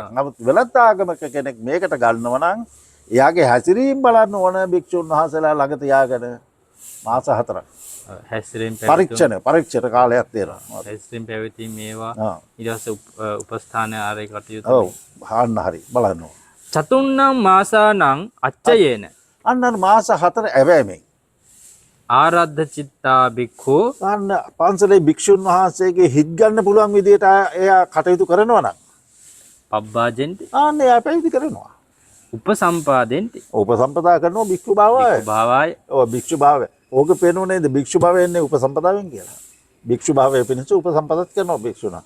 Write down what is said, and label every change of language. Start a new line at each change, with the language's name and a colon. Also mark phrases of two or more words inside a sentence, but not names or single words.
Sinhala: නමුත් වෙලත් ආගමක කෙනෙක් මේකට ගන්නව නම් එයාගේ හැසිරීම බලන්න ඕන භික්ෂුන් වහන්සේලා ළඟ තියාගෙන මාස 4ක්. හැසිරීම පරීක්ෂණ කාලයක් තියෙනවා. හැසිරීම පැවතීම මේවා ඊට පස්සේ උපස්ථාන ආරේ කටයුතු. ඔව් අන්න හරි බලන්න ඕන.
Pali: චතුන්නම් මාසානං අච්චයේන.
Sinhala: අන්න මාස 4 ඇවෑමෙන්
Pali: ආරද්ධ චිත්තා භික්ඛු.
Sinhala: අන්න පන්සලේ භික්ෂුන් වහන්සේගේ හිත් ගන්න පුළුවන් විදිහට එයා කටයුතු කරනවා නම්
Pali: පබ්බාජෙන්ති.
Sinhala: අන්න එයා පැවිදි කරනවා.
Pali: උපසම්පාදෙන්ති.
Sinhala: උපසම්පදා කරනවා භික්ෂු භාවය. භාවය. ඔව් භික්ෂු භාවය. ඕක පේනෝ නේද භික්ෂු භාවය එන්නේ උපසම්පදාවෙන් කියලා. භික්ෂු භාවය පිණිස උපසම්පදත් කරනවා භික්ෂුණා.